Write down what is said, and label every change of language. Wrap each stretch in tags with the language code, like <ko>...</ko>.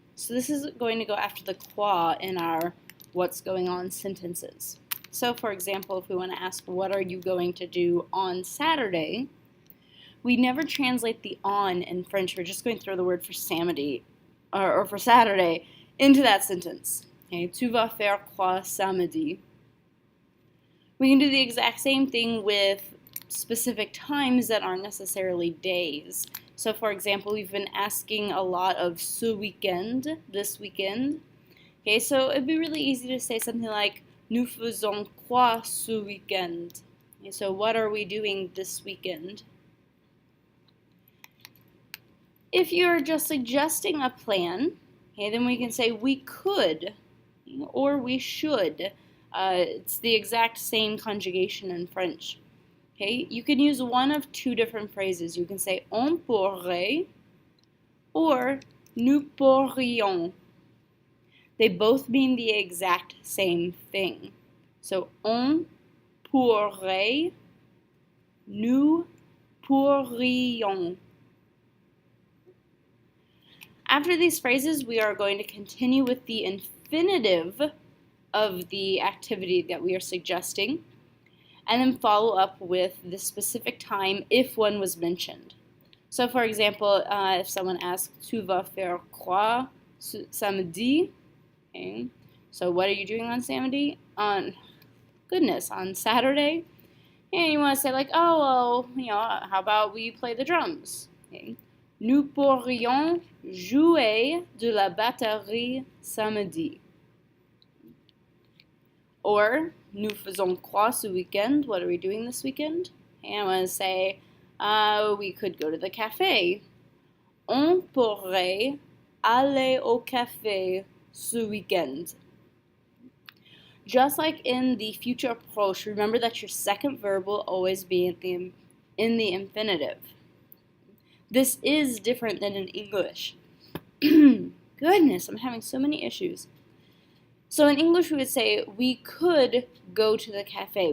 <en>So this is going to go after the quoi in our what's going on sentences. So for example, if we want to ask what are you going to do on Saturday, we never translate the on in French. We're just going to throw the word for samedi or for Saturday into that sentence.</en> <fr>Okay, tu vas faire quoi samedi?</fr> <en>We can do the exact same thing with specific times that aren't necessarily days. So for example, we've been asking a lot of</en> <fr>ce weekend,</fr> <en>this weekend. Okay, so it'd be really easy to say something like</en> <fr>nous faisons quoi ce weekend?</fr> <en>Okay, so what are we doing this weekend? If you're just suggesting a plan, okay, then we can say we could or we should. It's the exact same conjugation in French. Okay, you can use one of two different phrases. You can say</en> <fr>on pourrait</fr> <en>or</en> <fr>nous pourrions.</fr> <en>They both mean the exact same thing.</en> <fr>So on pourrait, nous pourrions.</fr> <en>After these phrases, we are going to continue with the infinitive of the activity that we are suggesting, and then follow up with the specific time if one was mentioned. So for example, if someone asks,</en> <fr>tu vas faire quoi samedi?</fr> <en>Okay. So what are you doing on samedi? On Saturday? And you want to say like, oh, well, how about we play the drums? Okay.</en> <fr>Nous pourrions jouer de la batterie samedi. Or, nous faisons quoi ce weekend?</fr> <en>What are we doing this weekend? And I want to say, we could go to the cafe.</en> <fr>On pourrait aller au café ce weekend.</fr> <en>Just like in the future proche, remember that your second verb will always be in the infinitive. This is different than in English. Goodness, I'm having so many issues. So in English we would say we could go to the cafe.</en>